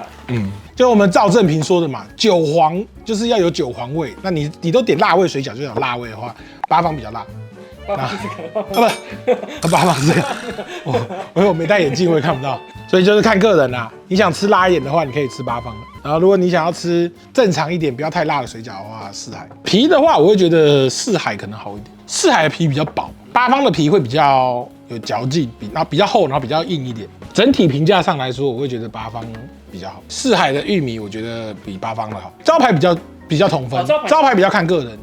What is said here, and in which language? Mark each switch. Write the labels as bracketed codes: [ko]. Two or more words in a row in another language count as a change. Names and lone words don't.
[zh] 就我們趙正平說的嘛，韭黃就是要有韭黃味。那你都點辣味水餃就有辣味的話，八方比較辣。八方是這個，我沒戴眼鏡，我也看不到，所以就是看個人啦。你想吃辣一點的話，你可以吃八方的。然後如果你想要吃正常一點，不要太辣的水餃的話，四海。皮的話，我會覺得四海可能好一點。四海的皮比較薄，八方的皮會比較有嚼勁，然後比較厚，然後比較硬一點。整體評價上來說，我會覺得八方比較好。四海的玉米我覺得比八方的好，招牌比較同分，招牌比較看個人。